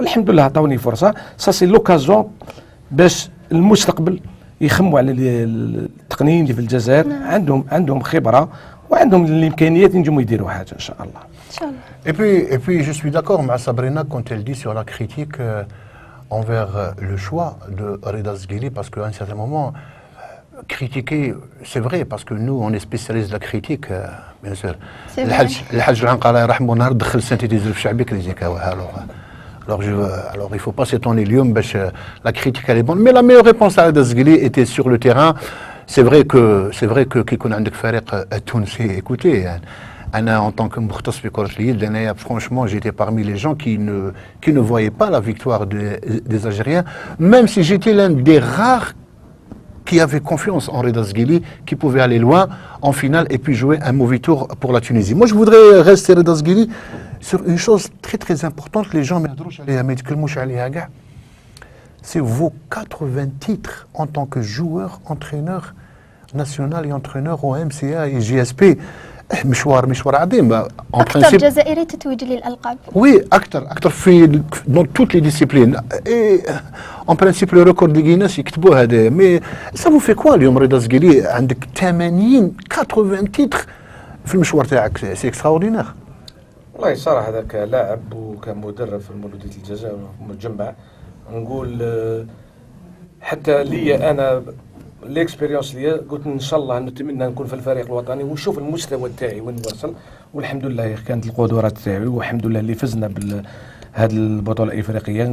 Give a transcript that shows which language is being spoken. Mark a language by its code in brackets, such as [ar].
[ar] الحمدلله عطاوني فرصة. [fr] Ça c'est l'occasion [ar] باش المستقبل يخموا على التقنيين اللي في الجزائر عندهم خبره وعندهم الامكانيات ينجموا يديروا حاجه ان شاء الله. ان شاء الله. [fr] Et puis je suis d'accord avec Sabrina quand elle dit sur la critique envers le choix de Reda Zguili, parce qu'à un certain moment, critiquer, c'est vrai, parce que nous, on est spécialistes de la critique, bien sûr. [ar] الحاج العنقا الله يرحمه نهار دخل السنتيزير في شعبي كريزيكا. [fr] Alors il ne faut pas s'étonner [ar] اليوم باش [fr] la critique elle est bonne, mais la meilleure réponse à Reda Zguili était sur le terrain. C'est vrai que [ar] كي يكون عندك فريق تونسي, [fr] écoutez, Anna, en tant que [ar] مختص في كرة اليد, [fr] franchement, j'étais parmi les gens qui ne voyaient pas la victoire des Algériens, même si j'étais l'un des rares qui avait confiance en Reda Zguili, qui pouvait aller loin en finale et puis jouer un mauvais tour pour la Tunisie. Moi, je voudrais rester Reda Zguili sur une chose très très importante, les gens ne [ar] يتكلموش عليها كاع. [fr] C'est vos 80 titres en tant que joueur, entraîneur national et entraîneur au MCA et JSP. [ar] مشوار عظيم. أكثر جزائري تتويج للألقاب. [fr] Oui, [ar] أكثر في [fr] dans toutes les disciplines. Et en principe le record de Guinness [ar] يكتبوه هذا. [fr] Mais ça vous fait quoi [ar] اليوم رضا زقيلي عندك 80 تيتر في المشوار تاعك؟ سي اكستراوردينير. والله صراحه هذا كلاعب وكمدرب في مولودية الجزائر مجمع نقول حتى لي انا ليكسبيريونس ليا قلت ان شاء الله نتمنى نكون في الفريق الوطني ونشوف المستوى تاعي وين وصل، والحمد لله كانت القدرات تاعي والحمد لله اللي فزنا بهذه البطوله الافريقيه.